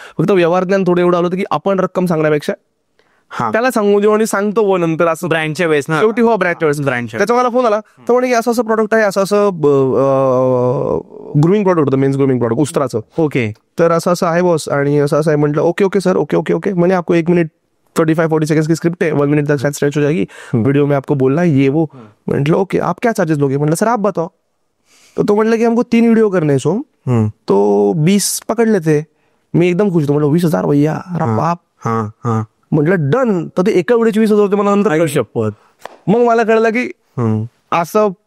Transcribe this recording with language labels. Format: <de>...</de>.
<mr>फक्त व्यवहार ज्ञान थोडं एवढं आलं होतं की आपण रक्कम सांगण्यापेक्षा त्याला सांगू देऊ आणि सांगतो व नंतर असं ब्रँडच्या वेळेस ना, शेवटी ब्रँडच्या वेळेस. त्याचा मला फोन आला, तर म्हणे की असं असं प्रॉडक्ट आहे, असं ग्रूमिंग प्रॉडक्ट होतं, मेन्स ग्रूमिंग प्रॉडक्ट, उस्त्राचं. ओके. तर असं असं आहे बॉस, आणि असं असं आहे. म्हटलं ओके सर, ओके.</mr> <hi>मैंने आपको 1 मिनट 35-40 सेकंड्स की स्क्रिप्ट है, 1 मिनट तक शायद स्ट्रेच हो जाएगी, वीडियो में आपको बोलना है ये वो. म्हटलं ओके, आप क्या चार्जेस लोगे. म्हटलं सर आप बताओ. तो म्हटलं की हमको 3 वीडियो करने हैं सोम, तो 20 पकड़ लेते.</hi> <mr>मी एकदम खुश होतो. म्हटलं 20,000 भैया, अरे बाप. म्हटलं डन. तर ते एका व्हिडिओचे 20,000 होते. मला नंतर शपथ. मग मला कळलं की असं</mr>